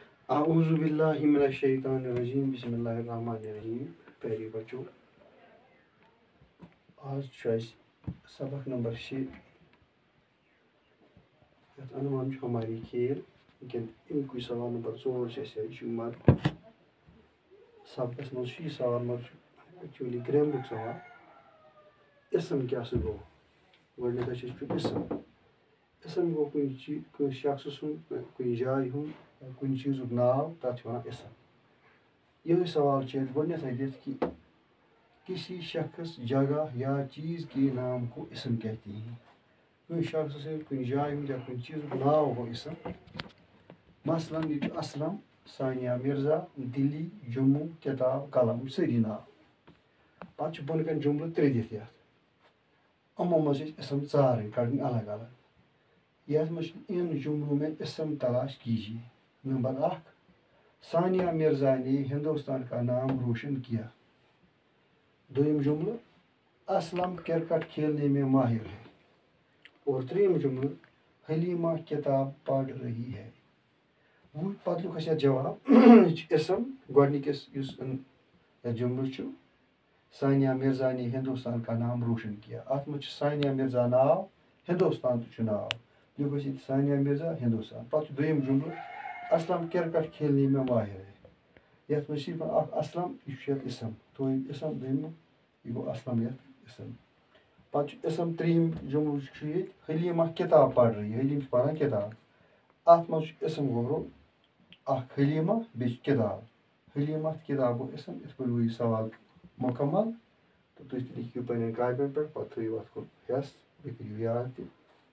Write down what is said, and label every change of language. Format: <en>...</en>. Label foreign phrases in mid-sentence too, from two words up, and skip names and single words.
<ar>اعوذ باللہ من الشیطان الرجیم بسم اللہ الرحمن الرحیم.</ar> <ks>پیاری بچو، آج سبق نمبر 6 یتھ عنوان ہماری کھیل لیکن امی سوال نمبر 4 مر سبقس مز سوال مر ایکچولی گرامرک سوال. اسم کیا گو گۄڈنیٚتھٕے اسم گو کُنہِ شخص سُنٛد کُنہِ جایہِ ہُنٛد کُنہِ چیٖزُک ناو تَتھ چھِ وَنان اسم. یہی سوال چھِ اَسہِ گۄڈنیٚتھٕے دِتھ</ks> <ur>کہ کسی شخص جگہ یا چیز کے نام کو اسم کہتے ہیں.</ur> <ks>کُنہِ شخص سٕنٛدِ کُنہِ جایہِ ہُنٛد یا کُنہِ چیٖزُک ناو گوٚو اسم. مثلاً ییٚتہِ چھُ اسلم، ثانیہ مرزا، دِلی، جموں، کِتاب، قلم، یِم سٲری ناو. پَتہٕ چھُ بۄنہٕ کَنہِ جملہٕ 3 دِتھ یَتھ. یِمو منٛز چھِ اسم ژارٕنۍ کَڑٕنۍ الگ الگ. یَتھ منٛز چھُ</ks> <ur>اِن جملوں میں اسم تلاش کیجیے. نمبر 1، ثانیہ مرزا نے ہندوستان کا نام روشن کیا. دویم جملہ، اسلم کرکٹ کھیلنے میں ماہر ہے. اور تریم جملہ، حلیمہ کتاب پڑھ رہی ہے.</ur> <ks>پتہٕ لیوٚکھ اَسہِ یَتھ جواب. یہِ چھُ اسم گۄڈنِکِس یُس یَتھ جملہٕ چھُ،</ks> <ur>ثانیہ مرزا نے ہندوستان کا نام روشن کیا.</ur> <ks>اَتھ منٛز چھُ ثانیہ مرزا ناو، ہندوستان تہِ چھُ ناو. لیوٚکھ اَسہِ ییٚتہِ ثانیہ مرزا ہندوستان. پتہٕ چھُ دوٚیِم جملہٕ،</ks> <ur>اسلم کرکٹ کھیلنے میں ماہر ہے.</ur> <ks>یَتھ منٛز چھِ اکھ اسلم، یہِ چھُ یَتھ اسم اسم دوٚیمیُک یہِ گوٚو اسلم یَتھ اسم. پتہٕ چھُ اسم ترٛیٚیِم جملہٕ چھُ ییٚتہِ،</ks> <ur>حلیمہ کِتاب پڑھ رہی ہے.</ur> <ks>حلیٖم چھِ پران کِتاب. اَتھ منٛز چھُ اسم گوٚو اکھ حلیمہ بیٚیہِ چھِ کِتاب. حلیمہ تہٕ کِتاب گوٚو اسم. یِتھ پٲٹھۍ گوٚو یہِ سوال مُکمل. تہٕ تُہۍ تہِ لیکھِو پنٛنٮ۪ن کاپین پٮ۪ٹھ، پتہٕ تھٲیِو اَتھ کُن ہٮ۪س، بیٚیہِ کٔرِو یاد تہِ.</ks>